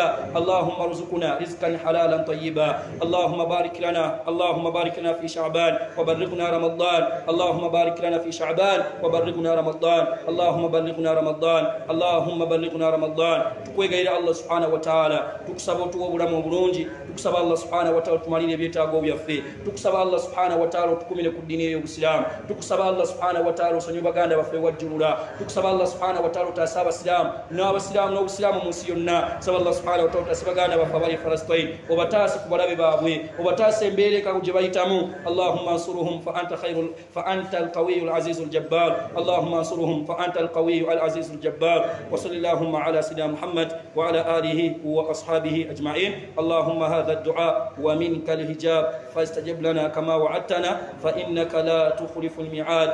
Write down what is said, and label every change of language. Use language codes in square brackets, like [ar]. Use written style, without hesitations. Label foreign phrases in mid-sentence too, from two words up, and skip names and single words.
[ar] اللهم ارزقنا رزقا حلالا طيبا. اللهم بارك لنا اللهم بارك لنا في شعبان وبلغنا رمضان. اللهم بارك لنا في شعبان وبلغنا رمضان. اللهم بلغنا رمضان. اللهم بلغنا رمضان. [lg] tukwegayira [ar] الله سبحانه وتعالى [lg] tukusaba otuwa obulamu obulungi tukusaba [ar] الله سبحانه وتعالى [lg] tumalire ebyetaago byaffe tukusaba [ar] الله سبحانه وتعالى [lg] otukumire ku ddiini y'obusiraamu tukusaba [ar] الله سبحانه وتعالى [lg] osonyiwe baganda baffe wajjulula tukusaba [ar] الله سبحانه وتعالى [lg] otaasa abasiraamu n'abasiraamu n'obusiraamu mu nsi yonna saba [ar] الله سبحانه وتعالى [lg] otaasa baganda baffe abali Falasitini obataase ku balabe baabwe obataase embeera ekago gye bayitamu. [ar] اللهم انصرهم فأنت القوي العزيز الجبار. اللهم انصرهم فأنت القوي العزيز الجبار. وصل اللهم على سيدنا محمد وعلى آله وأصحابه أجمعين. اللهم هذا الدعاء ومنك الهجاب فاستجب لنا كما وعدتنا فإنك لا تخلف الميعاد.